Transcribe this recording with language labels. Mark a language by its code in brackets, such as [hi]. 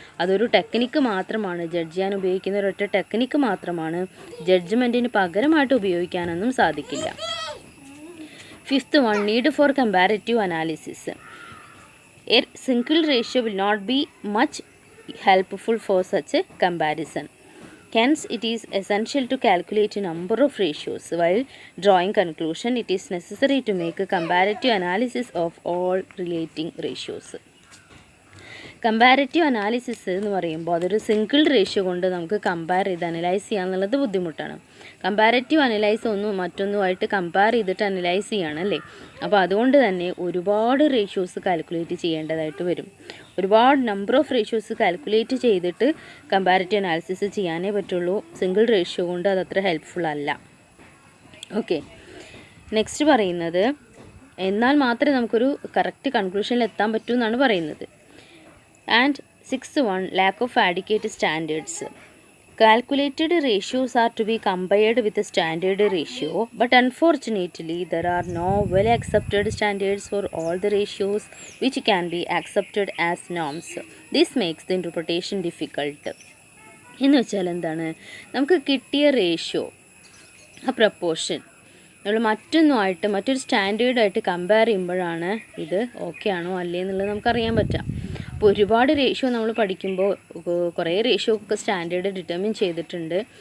[ml] അതൊരു ടെക്നിക്ക് മാത്രമാണ്, ജഡ്ജ് ചെയ്യാൻ ഉപയോഗിക്കുന്ന ഒരൊറ്റ ടെക്നിക്ക് മാത്രമാണ്. ജഡ്ജ്മെൻറ്റിന് പകരമായിട്ട് ഉപയോഗിക്കാനൊന്നും സാധിക്കില്ല. [en] Fifth one, need for comparative analysis. A single ratio will not be much helpful for such a comparison. Hence, it is essential to calculate a number of ratios. While drawing conclusion, it is necessary to make a comparative analysis of all relating ratios. [ml] Comparative analysis എന്ന് പറയുമ്പോൾ അതൊരു single ratio കൊണ്ട് നമുക്ക് compare ചെയ്ത് analyse ചെയ്യുക എന്നുള്ളത് ബുദ്ധിമുട്ടാണ്. Comparative analyse മറ്റൊന്നുമായിട്ട് compare ചെയ്തിട്ട് അനലൈസ് ചെയ്യുകയാണല്ലേ. അപ്പോൾ അതുകൊണ്ട് തന്നെ ഒരുപാട് റേഷ്യോസ് കാൽക്കുലേറ്റ് ചെയ്യേണ്ടതായിട്ട് വരും. ഒരുപാട് നമ്പർ ഓഫ് റേഷ്യോസ് കാൽക്കുലേറ്റ് ചെയ്തിട്ട് കമ്പാരിറ്റീവ് അനാലിസിസ് ചെയ്യാനേ പറ്റുള്ളൂ. സിംഗിൾ റേഷ്യോ കൊണ്ട് അതത്ര ഹെൽപ്ഫുൾ അല്ല. ഓക്കെ, നെക്സ്റ്റ് പറയുന്നത് എന്നാൽ മാത്രമേ നമുക്കൊരു കറക്റ്റ് കൺക്ലൂഷനിൽ എത്താൻ പറ്റൂ എന്നാണ് പറയുന്നത്. [en] And sixth one, lack of adequate standards. Calculated ratios are to be compared with a standard ratio, but unfortunately there are no well accepted standards for all the ratios which can be accepted as norms. This makes the interpretation difficult. [ml] എന്ന് വെച്ചാൽ എന്താണ്, നമുക്ക് കിട്ടിയ ratio, ആ proportion നമ്മൾ മറ്റൊരു സ്റ്റാൻഡേർഡായിട്ട് compare ചെയ്യുമ്പോഴാണ് ഇത് ഓക്കെ ആണോ അല്ലേ എന്നുള്ളത് നമുക്കറിയാൻ പറ്റാം. അപ്പോൾ ഒരുപാട് റേഷ്യോ നമ്മൾ പഠിക്കുമ്പോൾ കുറേ റേഷ്യോ ഒക്കെ സ്റ്റാൻഡേർഡ് ഡിറ്റർമിൻ ചെയ്തിട്ടുണ്ട്.